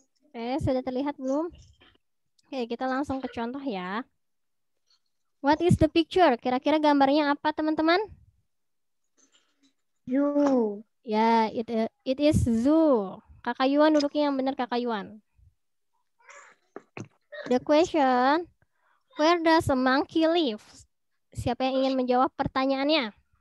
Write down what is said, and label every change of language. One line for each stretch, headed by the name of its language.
Indonesian: Oke, sudah terlihat belum? Oke, kita langsung ke contoh ya.
English: What is the picture?
Indonesian: Kira-kira gambarnya apa, teman-teman?
English: Zoo. Ya, it is zoo.
Indonesian: Kakak Yuan duduknya yang benar, Kakak Yuan.
English: The question, where does a monkey live?
Indonesian: Siapa yang ingin menjawab pertanyaannya?